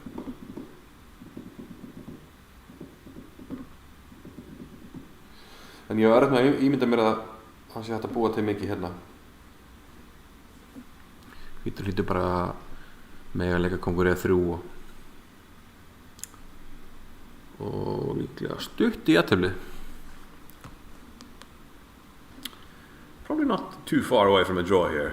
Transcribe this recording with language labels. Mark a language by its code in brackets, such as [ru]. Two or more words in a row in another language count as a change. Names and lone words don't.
[is] En ég var erfitt með að ímynda mér að það sé hægt að búa til mikið hérna. Hvítur hlýtur bara mega leika kongur E3 og líklega stutt í jafntefli. [en] Probably not too far away from a draw here.